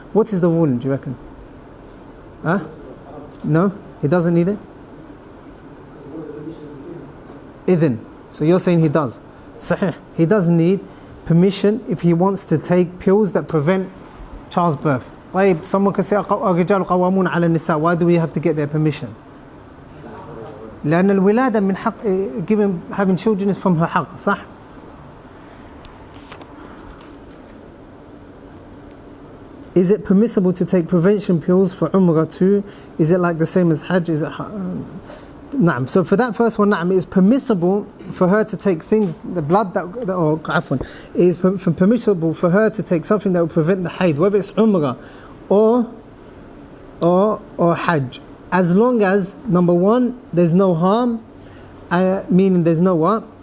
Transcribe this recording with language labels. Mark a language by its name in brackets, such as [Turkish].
[English] What is the ruling, do you reckon? Huh? No? He doesn't need it? Idhin. So you're saying he does. Sahih. He does need permission if he wants to take pills that prevent childbirth. [Arabic] طيب, [English] someone can say [Arabic] الرجال قوامون على النساء. [English] Why do we have to get their permission? [Arabic] لأن الولادة من حق, [English] having children is from her [Arabic] حق, صح? [English] Is it permissible to take prevention pills for Umrah too? Is it like the same as Hajj? Is it Naam. So for that first one, Naam, it is permissible for her to take things, the blood that or afwan, it is permissible for her to take something that will prevent the haid, whether it's Umrah or Hajj, as long as number one, there's no harm, meaning there's no what?